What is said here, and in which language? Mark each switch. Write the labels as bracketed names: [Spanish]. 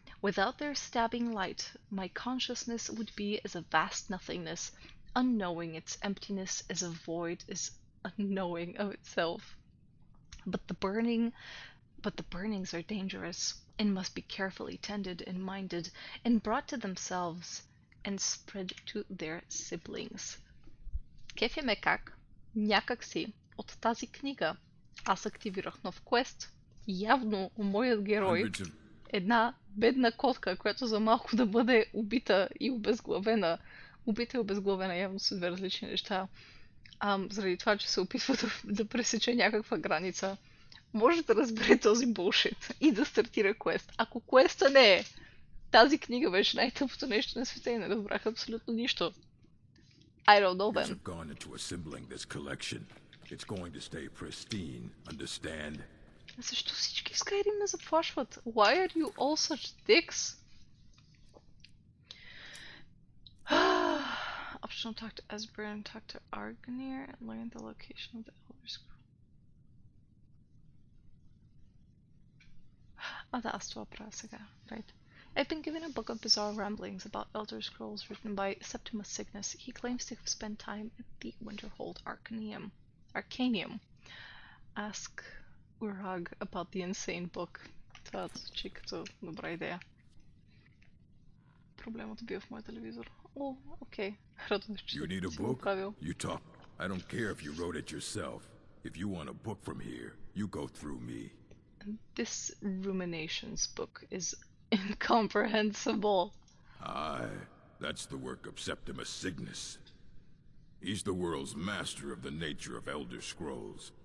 [English] Without their stabbing light, my consciousness would be as a vast nothingness, unknowing its emptiness as a void is unknowing of itself. But the burnings are dangerous, and must be carefully tended and minded, and brought to themselves, and spread to their siblings. [Bulgarian] Кефи ме как, някак си, от тази книга, аз активирах нов квест. Явно моят герой, една бедна котка, която за малко да бъде убита и обезглавена. Убита и обезглавена явно са две различни неща. Заради това, че се опитва да пресече някаква граница, може да разбере този булшит и да стартира квест. Ако квеста не е, тази книга беше най-тъпото нещо на света и не разбрах абсолютно нищо. [English] I don't know then. Gone into assembling this collection. It's going to stay pristine, understand? [Bulgarian] Защо всички в Skyrim ме заплашват? [English] Why are you all such dicks? Optional talk to Esbern, talk to Argnir, and learn the location of the Elder Scroll. [Bulgarian] Да, аз това правя сега. [English] Right. I've been given a book of bizarre ramblings about Elder Scrolls written by Septimus Cygnus. He claims to have spent time at the Winterhold Arcanium. Ask Urag about the insane book. [Bulgarian] Това звучи като добра идея. Проблемът бил в моя телевизор. [English] Oh, okay. You need a book? You talk. I don't care if you wrote it yourself. If you want a book from here, you go through me. This Ruminations book is incomprehensible. Aye, that's the work of Septimus Cygnus. He's the world's master of the nature of Elder Scrolls.